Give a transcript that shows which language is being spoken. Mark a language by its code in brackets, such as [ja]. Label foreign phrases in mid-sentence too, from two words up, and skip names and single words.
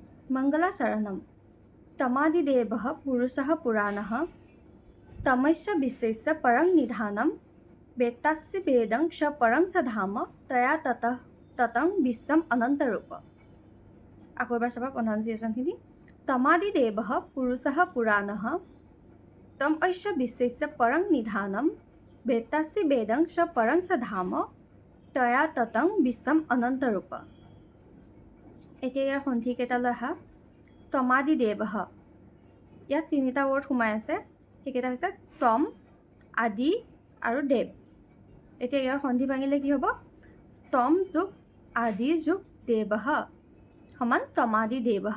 [sa] मङ्गलाचरणं तमादिदेवः पुरुषः पुराणः तमस्य विश्वस्य परं निधानं वेत्तास्य वेदं स परं स धाम तया ततं विश्वम् अनन्तरूप। [as] আকৌ এবাৰ চাবা প্ৰনাউন্সিয়েশ্যনখিনি। [sa] তমাদিদেৱः পুৰুষः পুৰাণः তমस्य विश्वस्य परं निधानं वेत्तास्य वेदं स परं स धाम तया ततं विश्वम् अनन्तरूप। [as] এতিয়া ইয়াৰ সন্ধিকেইটালৈ আহা। তমাদিদেৱः, ইয়াত তিনিটা ৱৰ্ড সোমাই আছে, সেইকেইটা হৈছে তম, আদি আৰু দেৱ। এতিয়া ইয়াৰ সন্ধি ভাঙিলে কি হ'ব? তম যোগ আদি যোগ দেৱः সমান তমাদিদেৱः।